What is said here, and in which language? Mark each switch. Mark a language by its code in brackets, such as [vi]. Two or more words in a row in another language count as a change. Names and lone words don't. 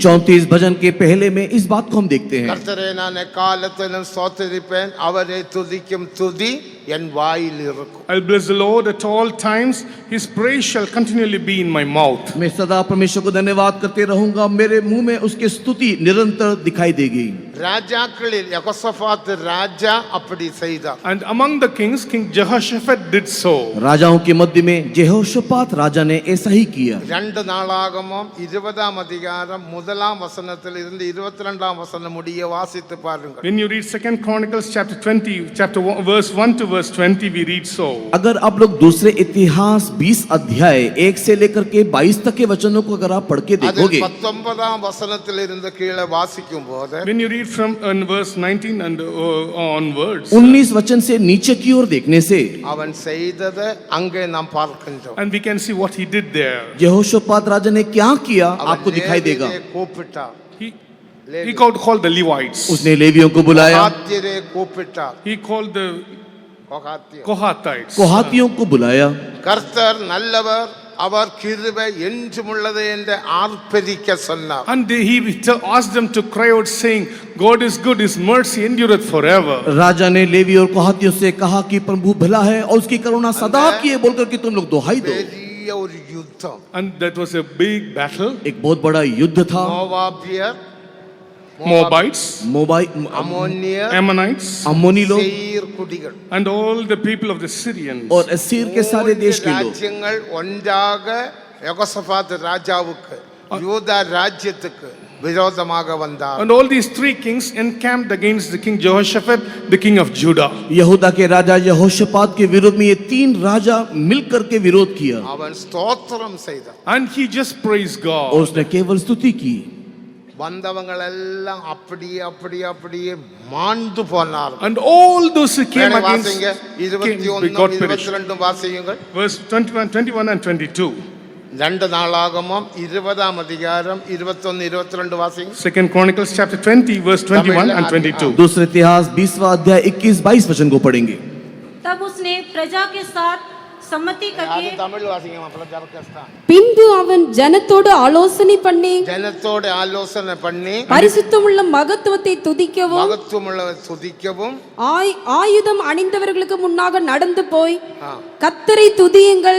[hi] 34 भजन के पहले में इस बात को हम देखते हैं. [ta] கர்த்தரே நான் எக்காலத்திலும் ஸ்தோத்திரிப்பேன். அவரை துதிக்கும் துதி என் வாயில் இருக்கும். [en] I'll bless the Lord at all times, his praise shall continually be in my mouth. [hi] मैं सदा परमेश्वर को धन्यवाद करते रहूंगा, मेरे मुंह में उसकी स्तुति निरंतर दिखाई देगी. [ta] ராஜாக்களில் யெகோசபாத் ராஜா அப்படி செய்தார். [en] And among the kings, King Jehoshaphat did so. [hi] राजाओं के मध्य में जेहोशापात राजा ने ऐसा ही किया. [ta] 2 நாளாகமம் 20ஆம் அதிகாரம் 1ஆம் வசனத்தில் இருந்து 22ஆம் வசனம் முடிய வாசித்து பாருங்கள். [en] When you read 2 Chronicles chapter 20, chapter 1, verse 1 to verse 20 we read so. [hi] अगर आप लोग दूसरे इतिहास 20 अध्याय 1 से लेकर के 22 तक के वचनों को अगर आप पढ़ के [ta] அதில் [hi] देखोगे [ta] 19ஆம் வசனத்திலிருந்து கீழே வாசிக்கும் போது [en] When you read from verse 19 and onwards, [hi] 19 वचन से नीचे की ओर देखने से [ta] அவன் செய்ததை அங்கே நாம் பார்க்கின்றோம். [en] and we can see what he did there. [hi] यहोशापात राजा ने क्या किया [ta] அவன் [hi] आपको दिखाई देगा। [ta] லேவியரை கூப்பிட்டார், [en] He called the Levites. [hi] उसने लेवियों को बुलाया, [ta] கோகாத்தியரை கூப்பிட்டார், [en] He called the [ta] கோகாத்தியர். [en] Kohathites. [hi] कोहातियों को बुलाया। [ta] கர்த்தர் நல்லவர், அவர் கிருபை என்றுமுள்ளது என்று ஆர்ப்பரிக்க சொன்னார். [en] And he asked them to cry out saying, God is good, his mercy endureth forever. [hi] राजा ने लेवी और कोहातियों से कहा कि प्रभु भला है और उसकी करुणा सदा की है बोलकर कि तुम लोग दुहाई दो। [ta] பெரிய ஒரு யுத்தம். [en] And that was a big battle. [hi] एक बहुत बड़ा युद्ध था। [ta] மோவாபியர், [en] Moabites, [ta] அம்மோனியர், [en] Ammonites, [hi] अम्मोनी लोग [ta] சேயீர் குடிகள் [en] and all the people of the Syrians. [hi] और असीर के सारे देश के लोग [ta] ராஜ்யங்கள் ஒன்றாக யெகோசபாத் ராஜாவுக்கு, யூதா ராஜ்யத்துக்கு விரோதமாக வந்தார். [en] And all these three kings encamped against the king Jehoshaphat, the king of Judah. [hi] यहूदा के राजा यहोशापात के विरोध में ये तीन राजा मिलकर के विरोध किया [ta] அவன் ஸ்தோத்திரம் செய்தான். [en] And he just praised [hi] और [en] God. [hi] उसने केवल स्तुति की। [ta] வந்தவங்க எல்லாம் அப்படியே அப்படியே அப்படியே மாண்டு போனார்கள். [en] And all those who came [ta] வேணா [en] against [ta] வாசிங்க, [en] came, 21 God perished. [ta] 22 வாசியுங்கள். [en] Verse 21 and 22. [ta] 2 நாளாகமம் 20ஆம் அதிகாரம் 21 22 வாசிங்க. [en] 2 Chronicles chapter 20 verse 21 and 22. [hi] दूसरे इतिहास 20वां अध्याय 21-22 वचन को पढ़ेंगे। तब उसने प्रजा के साथ सम्मति [ta] அது [hi] करके [ta] தமிழ் வாசிங்க மாப்ள ஜரகஸ்தான். பின்பு அவன் ஜனத்தோடு ஆலோசனை பண்ணி ஜனத்தோட ஆலோசனை பண்ணி பரிசுத்தமுள்ள மகத்துவத்தை துதிக்கவும் மகத்துவமுள்ள துதிக்கவும் ஆயுதம் அணிந்தவர்களுக்கு முன்னாக நடந்து போய் ஆ, கர்த்தரை துதியுங்கள்,